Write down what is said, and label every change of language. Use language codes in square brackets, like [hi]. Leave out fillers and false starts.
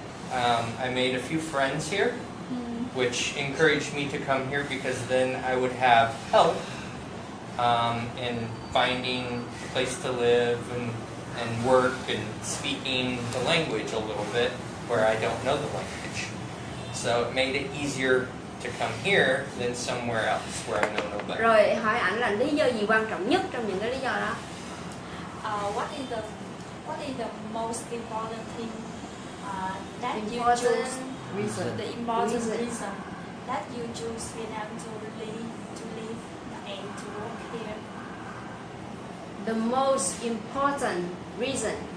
[en] I made a few friends here, which encouraged me to come here because then I would have help in finding a place to live and work and speaking the language a little bit where I don't know the language. So it made it easier to come here than somewhere else where I know nobody. [vi] Rồi hỏi ảnh là lý do gì quan trọng nhất trong những cái lý do đó? [en] What is the most important thing that you Important choose? reason. The important reason that you choose Vietnam to live and to work here. The most important reason.